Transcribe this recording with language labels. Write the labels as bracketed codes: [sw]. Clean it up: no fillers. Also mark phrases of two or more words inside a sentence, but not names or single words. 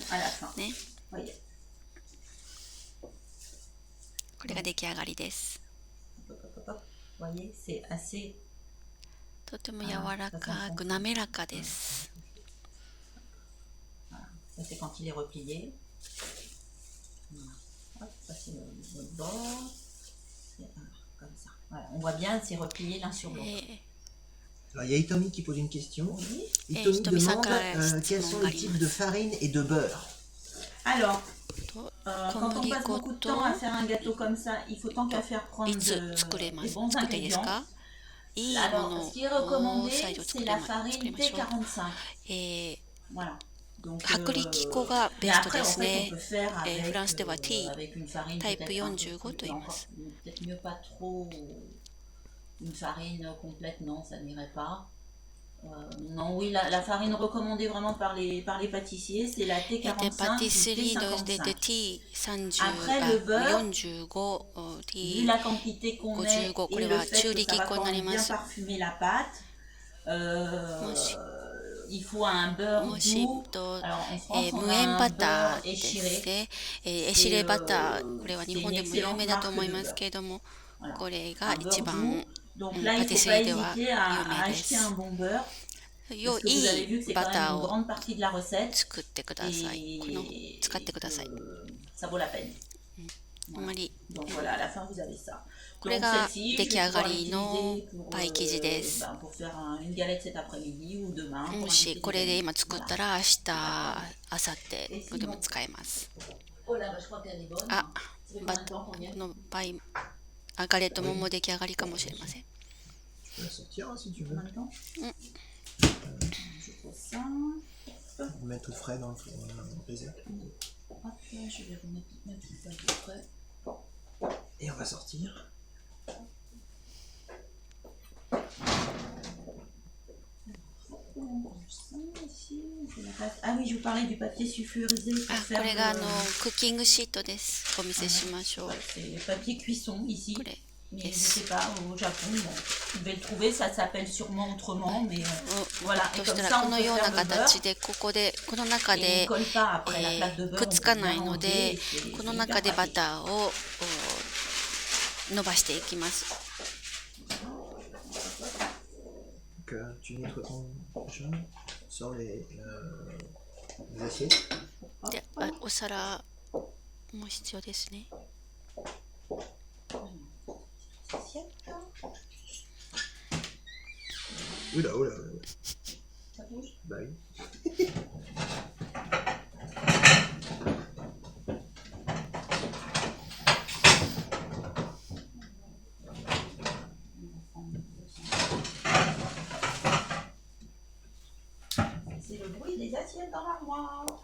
[ja] ね。これが出来上がりです。とても柔らかく滑らかです。 [fr] Ça c'est quand il est replié. Hop, ça c'est le bord. Comme ça. Voilà, on voit bien, c'est replié l'un sur l'autre. Alors, il y a Itomi qui pose une question. Itomi demande quels sont les types de farine et de beurre. Alors, quand on passe beaucoup de temps à faire un gâteau comme ça, il faut tant qu'à faire prendre des bons ingrédients. Alors, ce qui est recommandé, c'est la farine T45. Voilà. [ja] 薄力粉がベストですね。フランスでは T タイプ45と言います。 [fr] Non, oui, la farine recommandée vraiment par les pâtissiers, c'est la T45 ou T55. Après, le beurre, vu la quantité qu'on met et le fait que ça va quand même bien parfumer la pâte, il faut un beurre doux. Alors en France, on a un beurre échiré. [ja] エシレバター、これは日本でも有名だと思いますけれども、これが一番パティスリーでは有名です。良いバターを作ってください。使ってください。あまりこれが出来上がりのパイ生地です。もしこれで今作ったら明日、明後日でも使えます。あ、このパイ、ガレットももう出来上がりかもしれません。 [fr] Mettre tout frais dans le baiser. Et on va sortir. Ah oui, je vous parlais du papier sulfurisé. [ja] これがクッキングシートです。お見せしましょう。 [fr] C'est papier cuisson ici. Mais je ne sais pas, au Japon, bon, vous devez le trouver, ça s'appelle sûrement autrement, mais voilà. Et comme ça, on peut faire le beurre. [ja] この中で [fr] il ne colle pas après la plaque de beurre. [ja] くっつかないので、この中でバターを伸ばしていきます。 [fr] Tu nettoies ton jaune, sors les assiettes. [ja] で、お皿も必要ですね。 [fr] Oula, oula, oula. Ça bouge? Bah oui. C'est le bruit des assiettes dans l'armoire.